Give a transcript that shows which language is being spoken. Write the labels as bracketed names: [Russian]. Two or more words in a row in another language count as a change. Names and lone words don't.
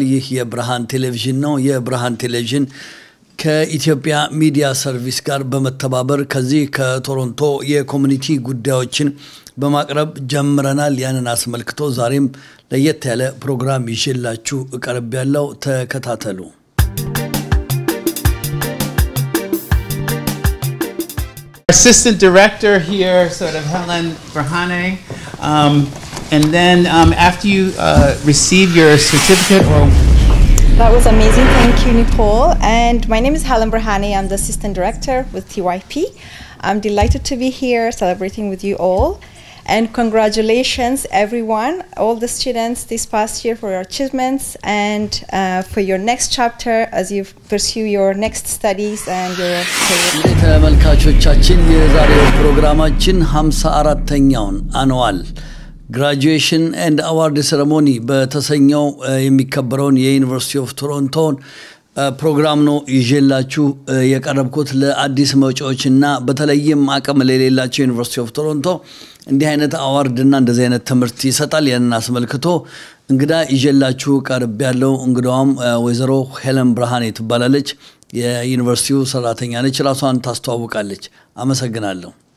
[Amharic] ይህ የብርሃን ቴሌቪዥን ነው። የብርሃን ቴሌቪዥን ከኢትዮጵያ ሚዲያ ሰርቪስ ጋር በመተባበር ከዚህ ከቶሮንቶ የኮሚኒቲ ጉዳዮችን በማቅረብ ጀምረናል። ያንን አስመልክቶ ዛሬም ለየት ያለ ፕሮግራም ይዤላችሁ ቀርብ ያለው ተከታተሉ። [English] Assistant Director here, sort of Helen Brahane. And then after you receive your certificate or... That was amazing. Thank you, Nicole. And my name is Helen Brahane. I'm the Assistant Director with TYP. I'm delighted to be here celebrating with you all. And congratulations, everyone, all the students this past year for your achievements and for your next chapter as you pursue your next studies and your career. [Amharic] ተመልካቾቻችን የዛሬው ፕሮግራማችን 54ኛውን [English] annual graduation and award ceremony [Amharic] በተሰኘው የሚከበረውን የዩኒቨርሲቲ ኦፍ ቶሮንቶን ፕሮግራም ነው ይዤላችሁ የቀረብኩት ለአዲስ መጪዎችና በተለይም አቅም ለሌላቸው ዩኒቨርሲቲ ኦፍ ቶሮንቶ እንዲህ አይነት አዋርድ እና እንደዚህ አይነት ትምህርት ይሰጣል። ያንን አስመልክቶ እንግዳ ይዤላችሁ ቀርብ ያለው እንግዳውም ወይዘሮ ሄለን ብርሃኔ ትባላለች። የዩኒቨርሲቲው ሰራተኛ ነች። ራሷን ታስተዋውቃለች። አመሰግናለሁ።